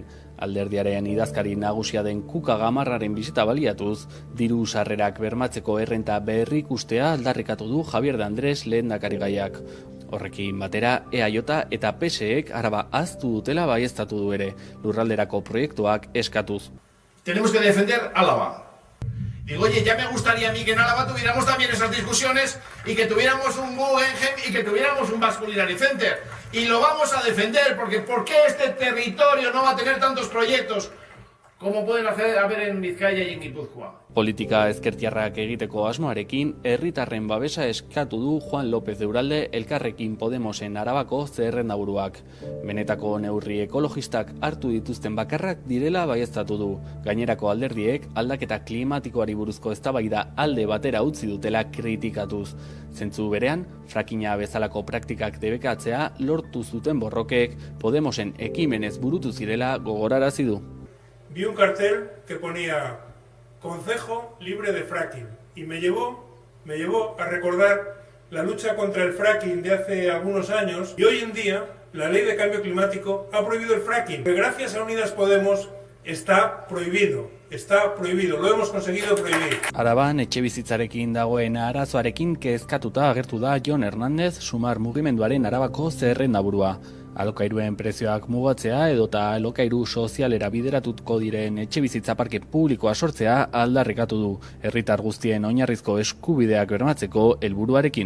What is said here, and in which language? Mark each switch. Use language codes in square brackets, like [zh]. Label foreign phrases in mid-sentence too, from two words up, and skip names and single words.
[eu] Alderdiaren idazkari nagusia den Kuka Gamarraren bisita baliatuz, diru sarrerak bermatzeko errenta berrikustea aldarrikatu du Javier de Andrés lehendakarigaiak. Horrekin batera, EAJ eta PSek Araba ahaztu dutela baieztatu du ere, lurralderako proiektuak eskatuz. [es] Tenemos que defender Álava. Digo, oye, ya me gustaría a mí que en Álava tuviéramos también esas discusiones y que tuviéramos un Guggenheim y que tuviéramos un Vasculinary Center. Y lo vamos a defender, porque ¿por qué este territorio no va a tener tantos proyectos como pueden haber en Bizkaia y en Gipuzkoa? [eu] Politika ezkertiarrak egiteko asmoarekin, herritarren babesa eskatu du Juan López de Uralde Elkarrekin Podemosen Arabako zerrendaburuak. Benetako neurri ekologistak hartu dituzten bakarrak direla baieztatu du. Gainerako alderdiek aldaketa klimatikoari buruzko eztabaida alde batera utzi dutela kritikatuz. Zentzu berean, frakina bezalako praktikak debekatzea lortu zuten borrokek Podemosen ekimenez burutu zirela gogorarazi du. [es] Vi un cartel que ponía Concejo libre de fracking y me llevó a recordar la lucha contra el fracking de hace algunos años y hoy en día la ley de cambio climático ha prohibido el fracking. Gracias a Unidas Podemos está prohibido, lo hemos conseguido prohibir. [eu] Araban etxebizitzarekin dagoen arazoarekin kezkatuta agertu da Jon Hernández Sumar mugimenduaren Arabako zerrendaburua. Alokairuen prezioak mugatzea edota alokairu sozialera bideratuko diren etxebizitza parke publikoa sortzea aldarrikatu du, herritar guztien oinarrizko eskubideak bermatzeko helburuarekin.